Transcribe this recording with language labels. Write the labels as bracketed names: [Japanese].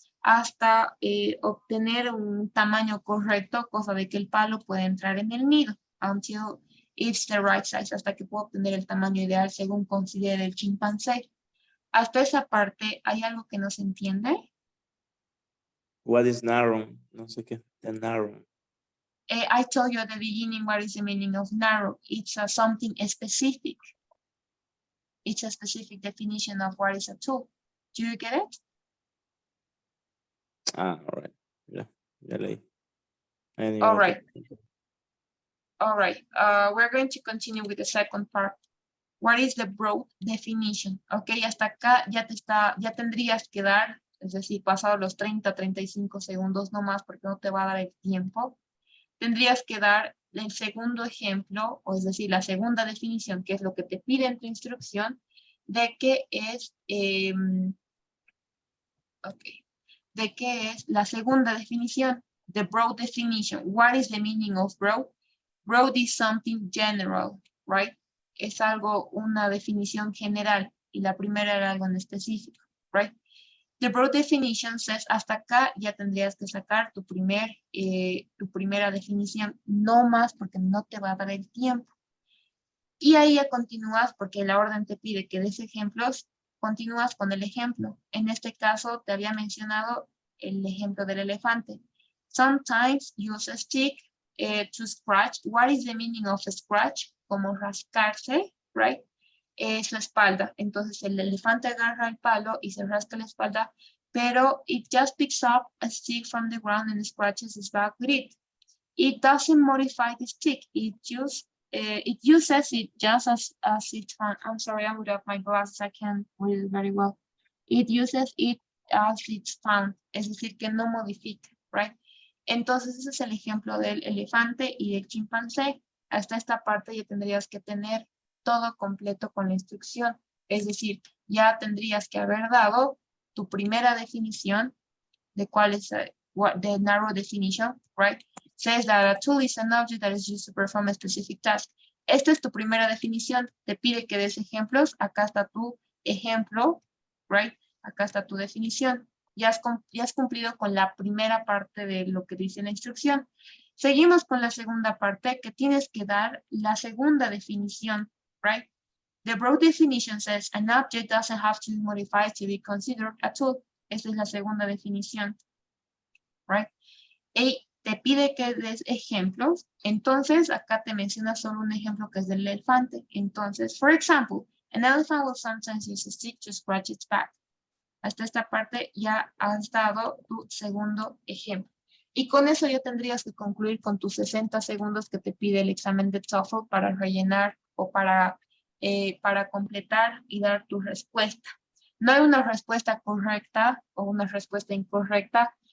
[Spanish] Hasta obtener un tamaño correcto, cosa de que el palo puede entrar en el nido, [English] until it's the right size, [Spanish] hasta que pueda obtener el tamaño ideal según considere el chimpancé. Hasta esa parte, ¿hay algo que no se entiende? [English] What is narrow? [Spanish] No sé qué. [English] The narrow. I told you at the beginning what is the meaning of narrow. It's something specific. It's a specific definition of what is a tool. Do you get it? Ah, all right. [Spanish] Ya leí. [English] I didn't All even right. get- All right. We're going to continue with the second part. What is the broad definition? [Spanish] Ok, hasta acá ya tendrías que dar, es decir, pasado los 30, 35 segundos no más porque no te va a dar el tiempo. Tendrías que dar el segundo ejemplo, o es decir, la segunda definición, que es lo que te pide en tu instrucción, de qué es, de qué es la segunda definición, [English] the broad definition. What is the meaning of broad? Broad is something general, right? [Spanish] Es algo, una definición general, y la primera era algo en específico, [English] right? The broad definition says, [Spanish] hasta acá ya tendrías que sacar tu primera definición, no más porque no te va a dar el tiempo. Y ahí ya continúas, porque la orden te pide que des ejemplos, continúas con el ejemplo. En este caso te había mencionado el ejemplo del elefante. [English] Sometimes use a stick to scratch. What is the meaning of scratch? [Spanish] Como rascarse, [English] right? [Spanish] Su espalda. Entonces el elefante agarra el palo y se rasca la espalda, pero [English] it just picks up a stick from the ground and scratches his back with it. It doesn't modify the stick. It uses it just as its fun. I'm sorry, I'm without my glasses. I can't read it very well. It uses it as its fun. [Spanish] Es decir, que no modifica, [English] right? [Spanish] Entonces ese es el ejemplo del elefante y del chimpancé. Hasta esta parte ya tendrías que tener todo completo con la instrucción. Es decir, ya tendrías que haber dado tu primera definición de cuál es [English] the narrow definition, right? Says that a tool is an object that is used to perform a specific task. [Spanish] Esta es tu primera definición. Te pide que des ejemplos. Acá está tu ejemplo, [English] right? [Spanish] Acá está tu definición. Ya has cumplido con la primera parte de lo que dice la instrucción. Seguimos con la segunda parte, que tienes que dar la segunda definición, [English] right? The broad definition says an object doesn't have to be modified to be considered a tool. [Spanish] Esta es la segunda definición, [English] right? [Spanish] Y te pide que des ejemplos. Entonces, acá te menciona solo un ejemplo que es del elefante. Entonces, [English] for example, an elephant will sometimes use a stick to scratch its back. [Spanish] Hasta esta parte ya has dado tu segundo ejemplo. Y con eso ya tendrías que concluir con tus 60 segundos que te pide el examen de TOEFL para rellenar o para completar y dar tu respuesta. No hay una respuesta correcta o una respuesta incorrecta.